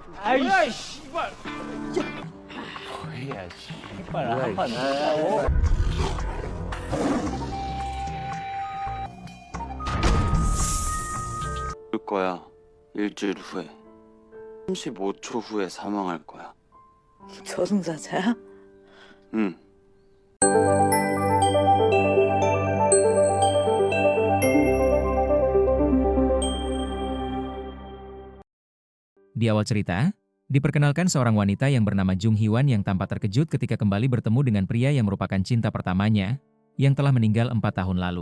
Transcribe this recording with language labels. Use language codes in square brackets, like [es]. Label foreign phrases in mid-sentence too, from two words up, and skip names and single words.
[ko] 아이 씨발. 뭐야 씨발 한판 진짜로. 올 거야. 일주일 후에. 35초 후에 사망할 거야. 저승사자야? 응. [id] Di awal cerita, diperkenalkan seorang wanita yang bernama Jung Hwan yang tampak terkejut ketika kembali bertemu dengan pria yang merupakan cinta pertamanya, yang telah meninggal 4 tahun lalu.